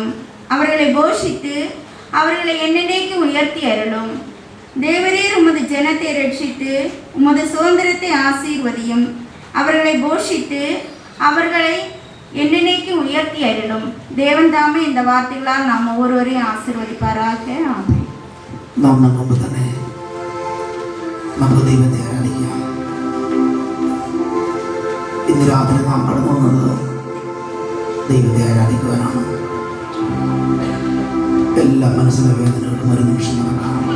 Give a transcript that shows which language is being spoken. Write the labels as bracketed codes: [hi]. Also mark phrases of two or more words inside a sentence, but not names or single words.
[ta] அவர்களை போஷித்து அவர்களை என்னென்னைக்கு உயர்த்தி அருளும். தேவரீர் உமது ஜனத்தை ரட்சித்து உமது சுதந்திரத்தை ஆசீர்வதியும். அவர்களை போஷித்து அவர்களை என்னென்னைக்கு உயர்த்தி அருளும். தேவன் தாமே இந்த வார்த்தைகளால் நாம் ஒவ்வொருவரையும் ആശീർവദിപ്പാറാக. [ml] ആമേൻ. നാം മുമ്പ് തന്നെ നമുക്ക് ദൈവത്തെ ആരാധിക്കാം. ഇന്ന് രാത്രി നാം കടന്നു വന്നത് ദൈവത്തെ ആരാധിക്കുവാനാണ്. എല്ലാ മനസ്സിലെ വേദനകളും ഒരു നിമിഷം നടക്കാം.